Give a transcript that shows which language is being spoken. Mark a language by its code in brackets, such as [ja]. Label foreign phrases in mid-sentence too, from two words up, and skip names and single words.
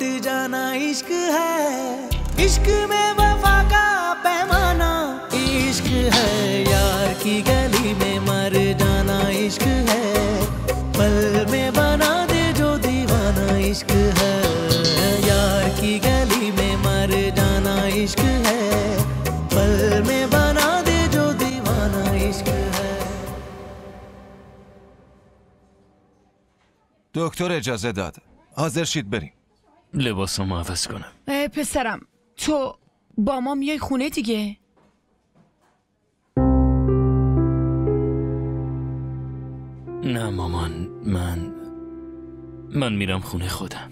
[hi] जाना इश्क है, इश्क में वफा का पैमाना इश्क है, यार की गली में मर जाना इश्क है, पल में बना दे जो दीवाना इश्क है, यार की गली में मर जाना इश्क है, पल में बना दे जो दीवाना इश्क है. [fa] دکتر اجازه داد. حاضر شید بریم. لباسمو عوض کنم. پسرم تو با ما میای خونه دیگه؟ نه مامان، من میرم خونه خودم.